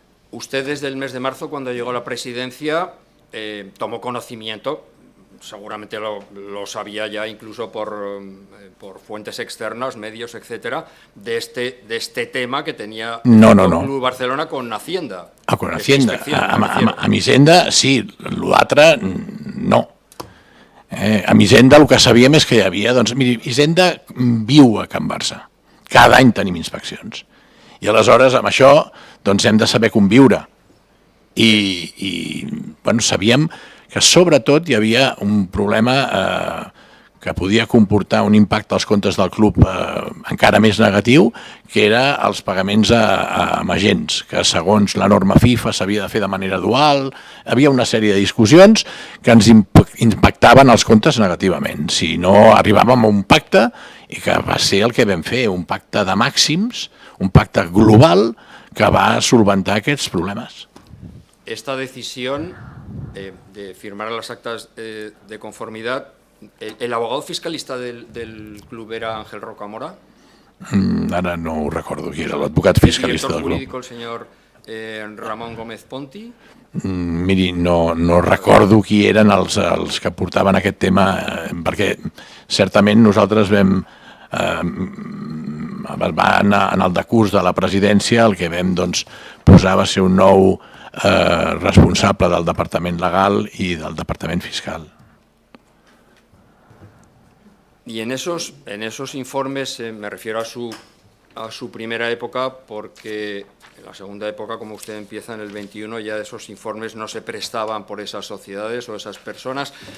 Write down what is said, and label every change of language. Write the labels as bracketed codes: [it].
[es] Usted desde el mes de marzo, cuando llegó a la presidencia, tomó conocimiento, seguramente lo sabía ya incluso por fuentes externas, medios, etcétera, de este tema que tenía el Club Barcelona con Hacienda. Con Hacienda. [ca] Amb Hisenda, sí, l'altre no. Amb Hisenda el que sabíem és que hi havia... Doncs, miri, Hisenda viu a Can Barça. Cada any tenim inspeccions. I aleshores, amb això, doncs hem de saber conviure. I sabíem que sobretot hi havia un problema que podia comportar un impacte als comptes del club encara més negatiu, que era els pagaments a agents, que segons la norma FIFA s'havia de fer de manera dual. Hi havia una sèrie de discussions que ens impactaven els comptes negativament. Si no arribàvem a un pacte, i que va ser el que vam fer, un pacte de màxims, un pacte global que va solventar aquests problemes. [es] Esta decisión de firmar las actas de conformidad, ¿el abogado fiscalista del club era Ángel Rocamora? [ca] Ara no ho recordo qui era l'advocat fiscalista del club. [es] ¿El director jurídico, el señor Ramón Gómez Ponti? [ca] Miri, no recordo qui eren els que portaven aquest tema, perquè certament nosaltres vam en el decurs de la presidència el que vam posar va ser un nou responsable del departament legal i del departament fiscal. [es] Y en esos informes, me refiero a su primera época, porque en la segunda época, como usted empieza en el 21, ya esos informes no se prestaban por esas sociedades o esas personas.